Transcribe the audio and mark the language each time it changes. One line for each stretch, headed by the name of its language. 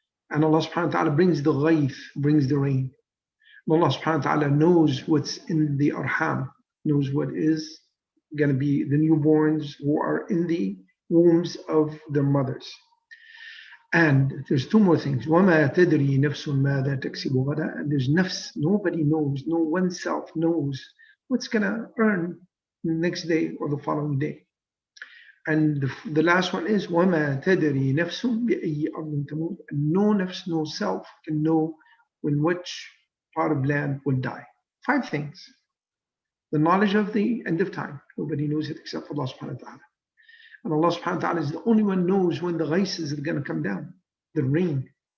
English: And Allah subhanahu wa ta'ala brings the ghayth, brings the rain. And Allah subhanahu wa ta'ala knows what's in the arham, knows what is going to be the newborns who are in the wombs of their mothers. And there's 2 more things.
Arabic: وَمَا تَدْرِي نَفْسٌ مَاذَا تَكْسِبُ غَدًا.
English: And there's nafs, nobody knows, no oneself knows what's going to earn the next day or the following day. And the last one is
Arabic: وَمَا تَدْرِي نَفْسٌ بِأَيِّ أَرْضٍ تَمُوتُ.
English: No nafs, no self can know in which part of land will die. 5 things. The knowledge of the end of time. Nobody knows it except Allah subhanahu wa ta'ala. And Allah subhanahu wa ta'ala is the only one knows when the ghayths are going to come down, the rain.